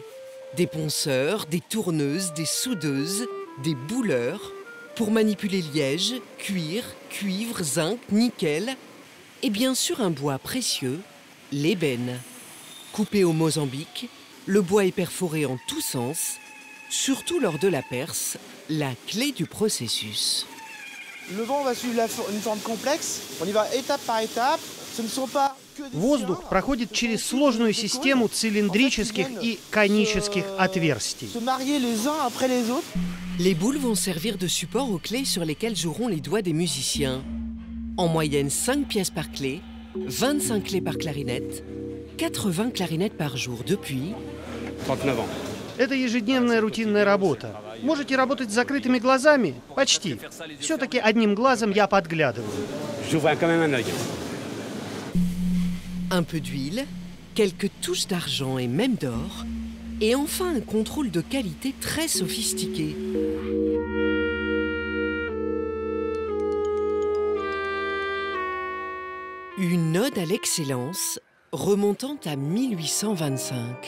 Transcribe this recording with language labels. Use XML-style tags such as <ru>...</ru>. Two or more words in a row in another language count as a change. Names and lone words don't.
<fr>Des ponceurs, des tourneuses, des soudeuses, des bouleurs, pour manipuler liège, cuir, cuivre, zinc, nickel, et bien sûr un bois précieux, l'ébène. Coupé au Mozambique, le bois est perforé en tous sens, surtout lors de la perce, la clé du processus. Le vent va suivre une forme complexe, on y va étape par étape, ce ne sont pas que des</fr> <ru>Воздух проходит через сложную систему цилиндрических и конических отверстий.</ru> <fr>se marier les uns après les autres. Les boules vont servir de support aux clés sur lesquelles joueront les doigts des musiciens. En moyenne 5 pièces par clé, 25 clés par clarinette, 80 clarinettes par jour depuis 39 ans.</fr> <ru>Это ежедневная рутинная работа. Можете работать с закрытыми глазами? Почти. Все-таки одним глазом я подглядываю.</ru> <fr>J'ouvre quand même un œil. un peu d'huile, quelques touches d'argent et même d'or, et enfin un contrôle de qualité très sophistiqué. Une ode à l'excellence remontant à 1825.</fr>